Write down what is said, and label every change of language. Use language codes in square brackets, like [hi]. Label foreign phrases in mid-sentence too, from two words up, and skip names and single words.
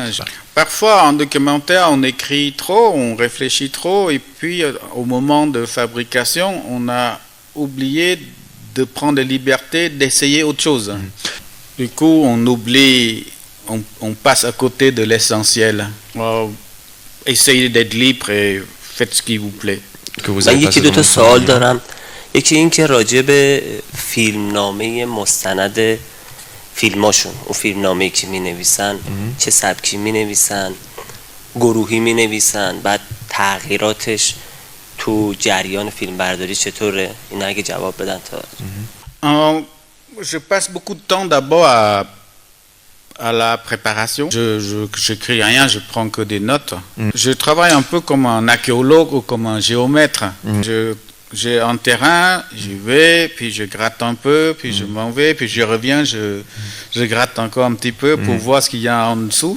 [fr] Parfois, en documentaire, on écrit trop, on réfléchit trop, et puis au moment de fabrication, on a oublié de prendre la liberté d'essayer autre chose. Du coup, on oublie, on passe à côté de l'essentiel. Essayez d'être libre et faites ce qui vous plaît. [fa] من یکی دو تا سوال دارم. یکی این که راجع به فیلمنامه مستند فیلماشون، اون فیلمنامه‌ای که می‌نویسن چه سبکی می‌نویسن، گروهی می‌نویسن، بعد تغییراتش تو جریان فیلمبرداری چطوره؟ اینا اگه جواب بدن تا. [fr] Je passe beaucoup de temps d'abord à la préparation. Je n'écris rien, je prends que des notes. Je travaille un peu comme un archéologue ou comme un géomètre. J'ai un terrain, j'y vais, puis je gratte un peu, puis je m'en vais, puis je reviens, je gratte encore un petit peu pour voir ce qu'il y a en dessous.